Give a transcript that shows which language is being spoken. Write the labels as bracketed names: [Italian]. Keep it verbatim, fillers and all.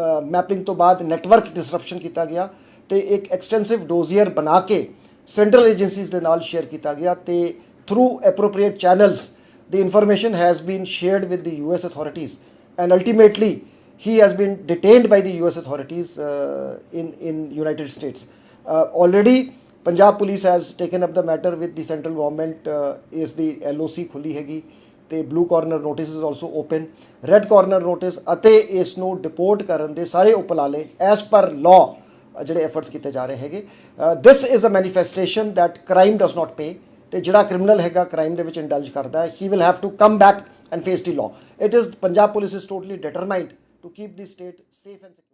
[Punjabi] Mapping ਤੋਂ ਬਾਅਦ network ਡਿਸਰਪਸ਼ਨ ਕੀਤਾ ਗਿਆ ਅਤੇ ਇੱਕ ਐਕਸਟੈਂਸਿਵ ਡੋਜ਼ੀਅਰ ਬਣਾ ਕੇ ਸੈਂਟਰਲ ਏਜੰਸੀਜ਼ ਦੇ ਨਾਲ ਸ਼ੇਅਰ ਕੀਤਾ ਗਿਆ ਅਤੇ through appropriate channels ਦੀ information [English] Has been shared with the U S authorities and ultimately he has been detained by the U S authorities uh, in in United States. Uh, already, Punjab Police has taken up the matter with the central government. Uh, is the L O C [Punjabi] ਖੁੱਲੀ ਹੈਗੀ ਤੇ [English] blue corner notice is also open. [Punjabi] Red corner notice ਅਤੇ ਇਸ ਨੂੰ deport ਕਰਨ ਦੇ ਸਾਰੇ ਉਪਲਾਲੇ as per law ਅ, ਜਿਹੜੇ efforts ਕੀਤੇ ਜਾ ਰਹੇ ਹੈਗੇ। [English] Uh, this is a manifestation that crime does not pay. [Punjabi] ਤੇ ਜਿਹੜਾ criminal ਹੈਗਾ crime ਦੇ ਵਿੱਚ indulge ਕਰਦਾ ਹੈ [English] he will have to come back and face the law. It is Punjab Police is totally determined to keep the state safe and secure.